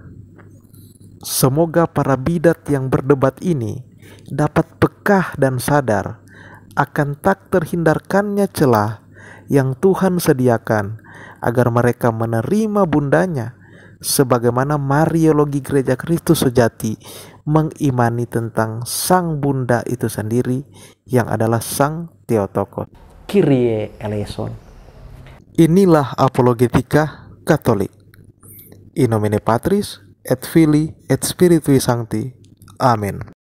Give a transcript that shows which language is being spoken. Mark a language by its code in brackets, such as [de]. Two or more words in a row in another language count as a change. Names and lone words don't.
[id] Semoga para bidat yang berdebat ini dapat pekah dan sadar akan tak terhindarkannya celah yang Tuhan sediakan agar mereka menerima bundanya, sebagaimana Mariologi Gereja Kristus Sejati mengimani tentang Sang Bunda itu sendiri yang adalah Sang Theotokos. [el] Κύριε ἐλέησον. [id] Inilah Apologetika Katolik. [la] In nomine Patris et Filii et Spiritui Sancti. [id] Amin.